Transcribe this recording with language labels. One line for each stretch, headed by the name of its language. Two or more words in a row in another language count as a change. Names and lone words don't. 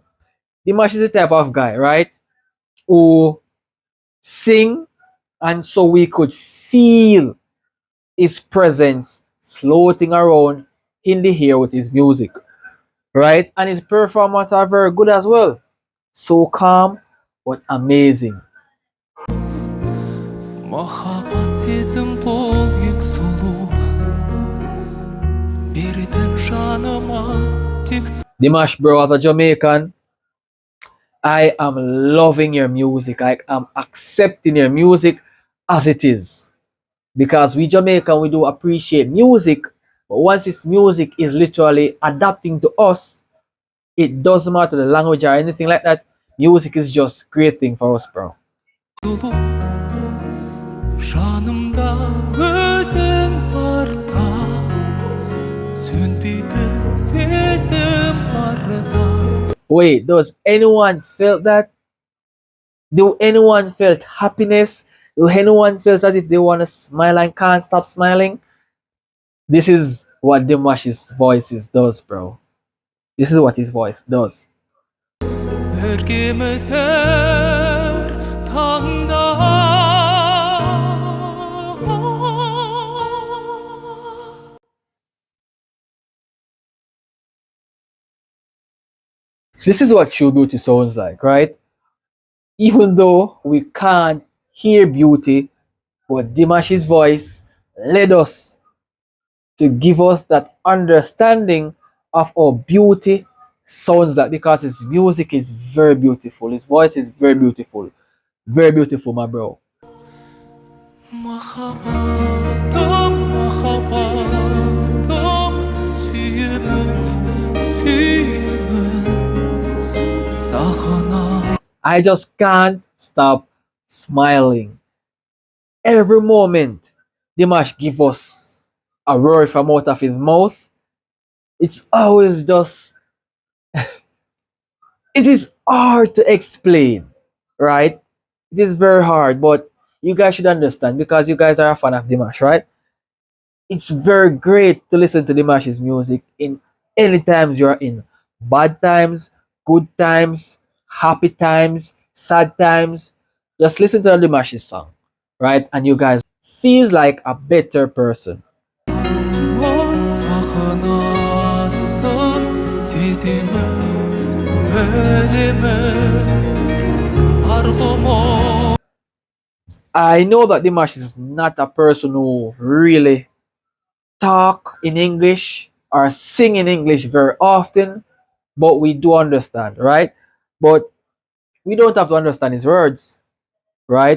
English: Dimash is the type of guy, right? Who sing and so we could feel his presence floating around in the air with his music, right? And his performances are very good as well. So calm but amazing.
Kazakh: Махаббат сезім бол ең сұлу Беретін жаныма тек
English: Dimash, bro, as a Jamaican, I am loving your music. I am accepting your music as it is. Because we Jamaican, we do appreciate music, but once this music is literally adapting to us, it doesn't matter the language or anything like that. Music is just a great thing for us, bro.
Kazakh: сұлу Жанымда өзің барда Сөнбейтін сезім барда.
English: Wait, does anyone felt that? Do anyone felt happiness? Do anyone felt as if they want to smile and can't stop smiling? This is what Dimash's voices does, bro. This is what his voice does.
Kazakh: Біргеміз әр таңда
English: This is what true beauty sounds like, right? Even though we can't hear beauty, but Dimash's voice led us to give us that understanding of how beauty sounds like because his music is very beautiful. His voice is very beautiful. Very beautiful, my bro.
Kazakh: Махаббатым, махаббатым, сүйемін, сүйемін, сағына.
English: I just can't stop smiling. Every moment, Dimash give us a word from out of his mouth. It's always just, it is hard to explain, right? It is very hard, but you guys should understand because you guys are a fan of Dimash, right? It's very great to listen to Dimash's music in any times you're in. Bad times, good times, happy times, sad times. Just listen to Dimash's song, right? And you guys feels like a better person.
Kazakh: сағынасың, сеземін, білемін, арғымын.
English: I know that Dimash is not a person who really talk in English or sing in English very often, but we do understand, right? But we don't have to understand his words, right?